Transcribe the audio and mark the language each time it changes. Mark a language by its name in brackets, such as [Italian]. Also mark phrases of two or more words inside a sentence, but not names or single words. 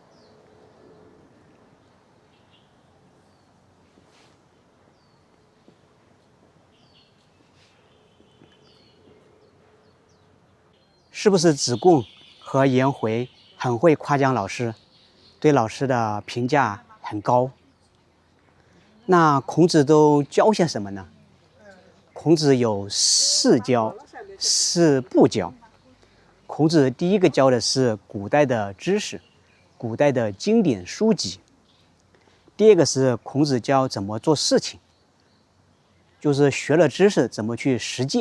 [Chinese] 是不是子貢和顏回很會誇獎老師，對老師的評價很高？那孔子都教些什麼呢？孔子有4教4不教。孔子第一個教的是古代的知識，古代的經典書籍。第二個是孔子教怎麼做事情，就是學了知識怎麼去實踐。